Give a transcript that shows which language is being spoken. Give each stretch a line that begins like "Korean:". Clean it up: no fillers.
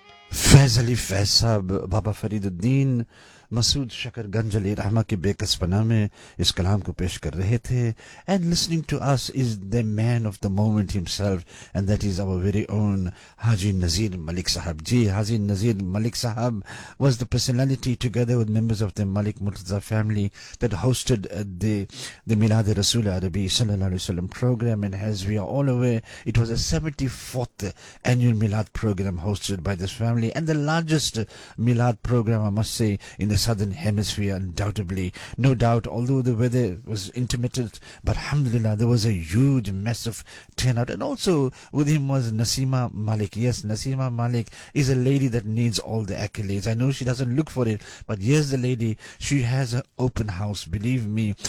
Urdu: فیض علی فیض صاحب، بابا فرید الدین، مسعود شکر گنجلی رحمہ کے بے کسپنا میں اس کلام کو پیش کر رہے تھے.
English: And listening to us is the man of the moment himself, and that is our very own Haji Nazir Malik sahib. جی، Haji Nazir Malik sahib was the personality together with members of the Malik Murtaza family that hosted the میلاد رسول عربی
Arabic: صلی اللہ علیہ وسلم
English: Programme, and as we are all aware it was a 74th annual Milad programme hosted by this family, and the largest Milad programme I must say in the southern hemisphere, undoubtedly. No doubt, although the weather was intermittent, but alhamdulillah, there was a huge, massive turnout. And also with him was Naseema Malik. Yes, Naseema Malik is a lady that needs all the accolades. I know she doesn't look for it, but here's the lady. She has an open house, believe me.